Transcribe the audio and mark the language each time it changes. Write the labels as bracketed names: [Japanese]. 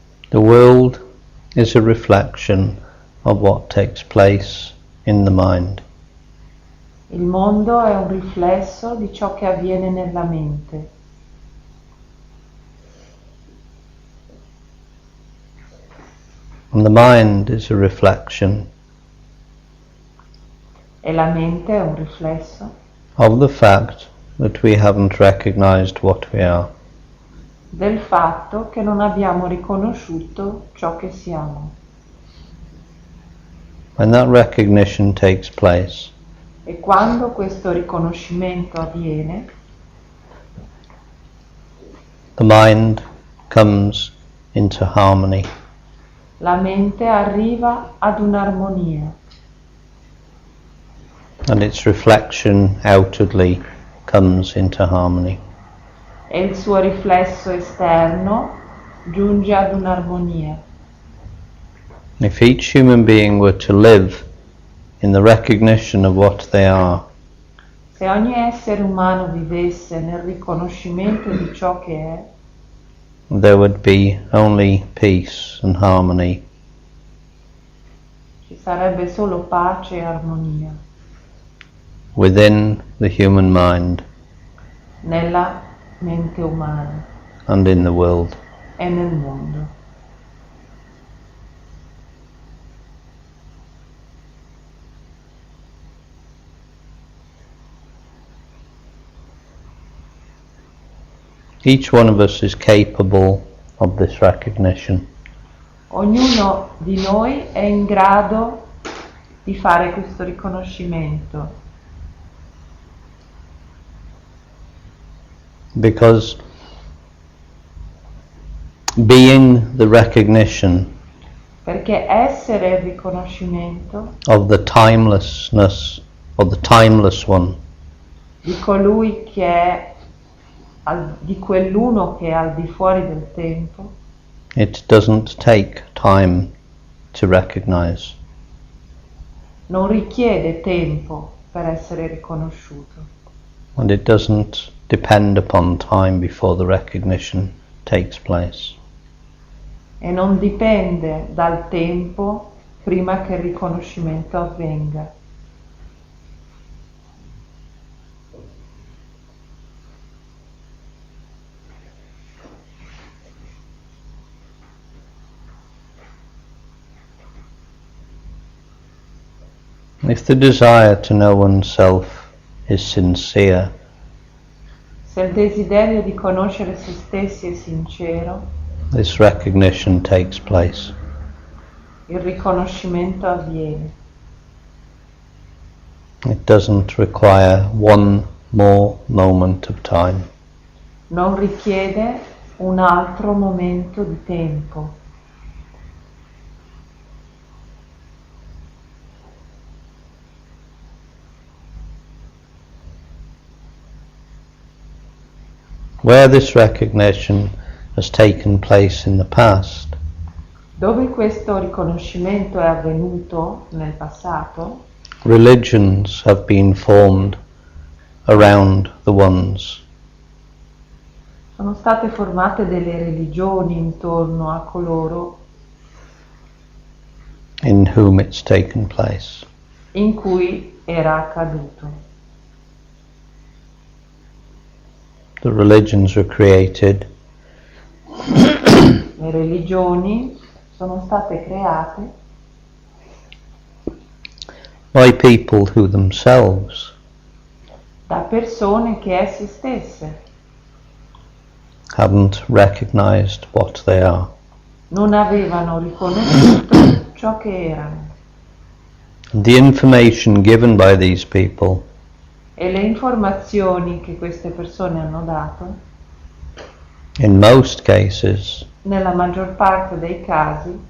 [English] The world is a reflection of what takes place in the mind. [Italian] Il mondo è un riflesso di ciò che avviene nella mente. [English] And the mind is a reflection [Italian] E la mente è un riflesso [English] of the fact that we haven't recognized what we are. [Italian] del fatto che non abbiamo riconosciuto ciò che siamo. [English] When that recognition takes place, [Italian] E quando questo riconoscimento avviene, [English] the mind comes into harmony. [Italian] la mente arriva ad un'armonia [English] And its reflection outwardly comes into harmony. [Italian] e il suo riflesso esterno giunge ad un'armonia. [English] If each human being were to live in the recognition of what they are, [Italian] Se ogni essere umano vivesse nel riconoscimento di ciò che è, [English] there would be only peace and harmony. [Italian] ci sarebbe solo pace e armonia [English] Within the human mind [Italian] nella mente umana [English] and in the world. [Italian] e nel mondo. [English] Each one of us is capable of this recognition. [Italian] Ognuno di noi è in grado di fare questo riconoscimento, [English] Because being the recognition [Italian] perché essere il riconoscimento [English] of the timelessness, of the timeless one, [Italian] di colui che è di quell'uno che è al di fuori del tempo, [English] it doesn't take time to recognize. [Italian] non richiede tempo per essere riconosciuto [English] And it doesn't depend upon time before the recognition takes place. [Italian] e non dipende dal tempo prima che il riconoscimento avvenga. [English] If the desire to know oneself is sincere, [Italian] Se il desiderio di conoscere se stessi è sincero, [English] this recognition takes place. [Italian] il riconoscimento avviene. [English] It doesn't require one more moment of time. [Italian] Non richiede un altro momento di tempo. [English] Where this recognition has taken place in the past, [Italian] Dove questo riconoscimento è avvenuto nel passato, [English] religions have been formed around the ones [Italian] sono state formate delle religioni intorno a coloro [English] in whom it's taken place. [Italian] in cui era accaduto. [English] The religions were created [Italian] Le religioni sono state create [English] by people who themselves [Italian] da persone che esse stesse [English] hadn't recognized what they are. [Italian] non avevano riconosciuto ciò che erano. [English] The information given by these people [Italian] E le informazioni che queste persone hanno dato, [English] in most cases [Italian] nella maggior parte dei casi,